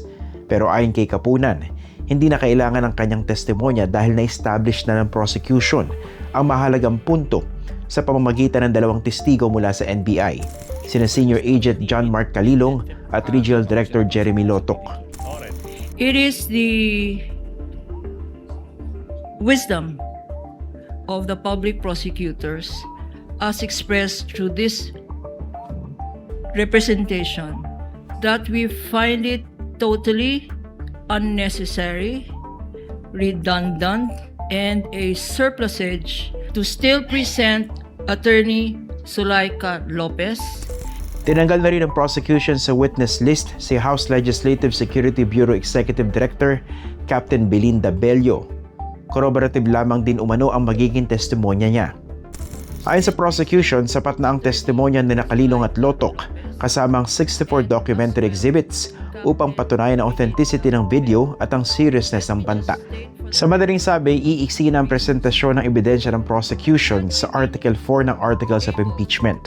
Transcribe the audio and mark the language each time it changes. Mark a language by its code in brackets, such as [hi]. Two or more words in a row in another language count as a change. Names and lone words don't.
[tl] Pero ayon kay Capunan, hindi na kailangan ng kanyang testimonya dahil na-establish na ng prosecution ang mahalagang punto sa pamamagitan ng 2 testigo mula sa NBI, sina Senior Agent John Mark Calilong at Regional Director Jeremy Lotoc. [en] It is the wisdom of the public prosecutors as expressed through this representation that we find it totally unnecessary, redundant, and a surplusage to still present Attorney Zuleika Lopez. [tl] Tinanggal na rin ng prosecution sa [en] witness list [tl] si House Legislative Security Bureau Executive Director Captain Belinda Bello. Corroborative lamang din umano ang magiging testimonya niya. Ayon sa prosecution, sapat na ang testimonya ni Calilong at Lotoc kasama ang 64 [en] documentary exhibits [tl] upang patunayan ang authenticity ng video at ang seriousness ng banta. Sa madaling sabi, iiksi na ang presentasyon ng ebidensya ng prosecution sa Article 4 ng Articles of Impeachment.